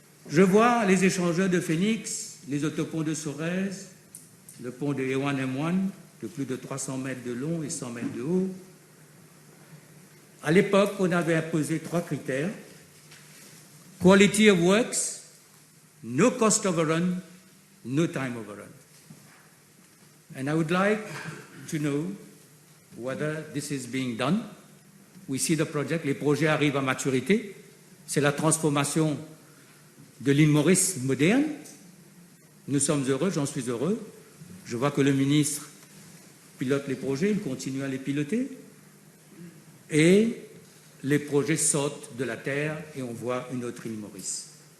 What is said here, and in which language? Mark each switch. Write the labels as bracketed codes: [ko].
[fr] Je vois les échangeurs de Phoenix, les autoponts de Sorez, le pont de A1M1 de plus de 300 mètres de long et 100 mètres de haut. À l'époque, on avait imposé 3 critères. [en] Quality of works, no cost overrun, no time overrun. And I would like to know whether this is being done. We see the project, [fr] les projets arrivent à maturité. C'est la transformation de l'île Maurice moderne. Nous sommes heureux, j'en suis heureux. Je vois que le ministre pilote les projets, il continue à les piloter. Et les projets sortent de la terre et on voit une autre île Maurice.